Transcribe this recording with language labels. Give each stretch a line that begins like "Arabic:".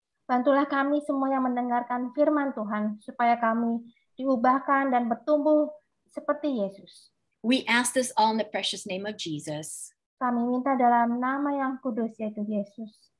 Indonesian: Bantulah kami semua yang mendengarkan firman Tuhan supaya kami diubahkan dan bertumbuh seperti Yesus.
English: We ask this all in the precious name of Jesus.
Indonesian: Kami minta dalam nama yang kudus yaitu Yesus.